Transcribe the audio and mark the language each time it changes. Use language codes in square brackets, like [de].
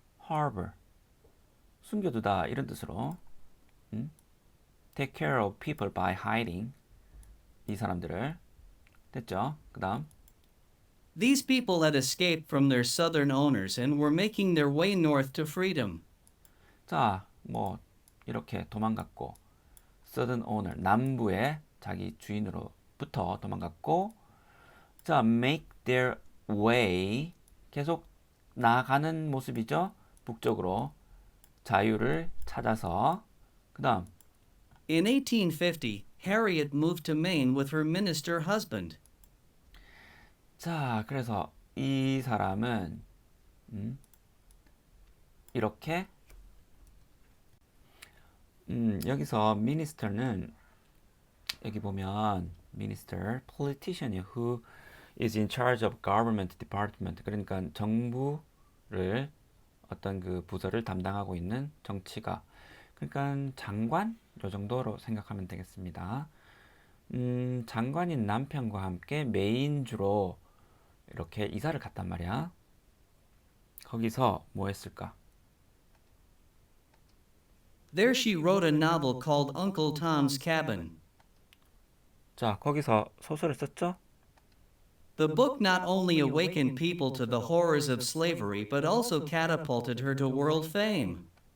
[en] harbor [ko] 숨겨두다 이런 뜻으로 [en] take care of people by hiding [ko] 이 사람들을 됐죠? 그 다음 [en] These people had escaped from their southern owners and were making their way north to freedom. [ko] 자, 뭐 이렇게 도망갔고 [en] southern owner [ko] 남부의 자기 주인으로부터 도망갔고 자, [en] make their way [ko] 계속 나아가는 모습이죠. 북쪽으로 자유를 찾아서 그 다음 [en] In 1850, Harriet moved to Maine with her minister husband. [ko] 자, 그래서 이 사람은 이렇게 여기서 minister는 여기 보면 minister, [en] politician who is in charge of government department [ko] 그러니까 정부를 어떤 그 부서를 담당하고 있는 정치가 그러니까 장관 요 정도로 생각하면 되겠습니다. 장관인 남편과 함께 메인주로 이렇게 이사를 갔단 말이야. 거기서 뭐 했을까? [en] There she wrote a novel called Uncle Tom's Cabin. [ko] 자, 거기서 소설을 썼죠? [en] The book not only awakened people to the horrors of slavery, but also catapulted her to world fame.